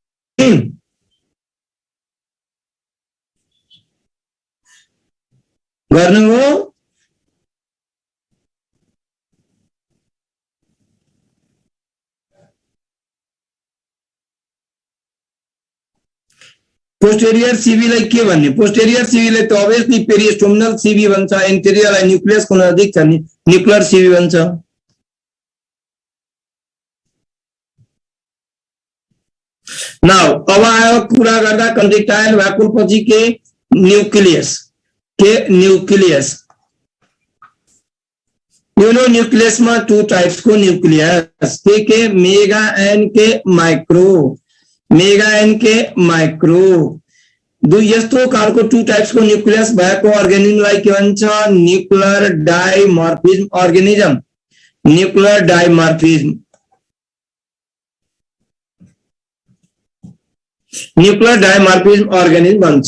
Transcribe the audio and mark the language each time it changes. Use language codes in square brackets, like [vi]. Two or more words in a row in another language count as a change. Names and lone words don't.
[ne] गर्नु हो [en] posterior CBलाई [ne] के भन्ने [en] posterior CBलाई [ne] त [en] obviously peristomial CB [ne] भन्छ. एन्टेरियरलाई न्यूक्लियसको नजिक छ नि [en] nuclear CB [ne] भन्छ. नाउ अब आयो कुरा गर्दा [en] contractile vacuole [ne] पछि के न्यूक्लियस न्यूक्लियस में 2 टाइप्स को न्यूक्लियस के मेगा एन के माइक्रो दुई यस्तो खालको 2 टाइप्स को न्यूक्लियस भएको अर्गानिजमलाई के भन्छ [en] nuclear dimorphism organism. nuclear dimorphism organism [ne] भन्छ.